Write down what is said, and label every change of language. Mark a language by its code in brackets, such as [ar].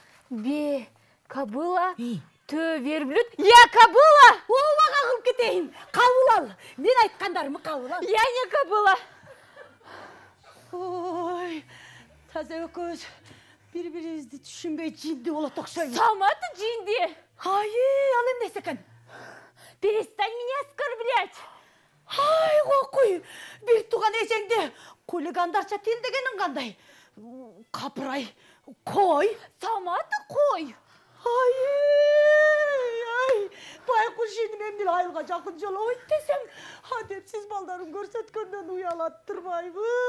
[ru] Бе, кобыла, тө верблюд. Я кобыла! [ky] Убага кылып кетейин. Кабыл ал. Мен айткандарымы кабыл ал. [ru] Я не кобыла. [ky] Ой, таза өкөз. Бири-бирибизди түшүнбөй жинди болот окшойбуз. [ru] Сама ты джинди. [ky] Ай, ал эмнеси экен? [ru] Перестань меня оскорблять. [ky] Ай, кокуй. Бир тууган эжеңди хулигандарча тилдегениң кандай? Капырай, кой. [ru] Сама ты кой. [ky] Ай, байкуш иnim эмне айылга жакын жолобойт десем, адепсиз балдарын көрсөткөндөн уялат турбайбы.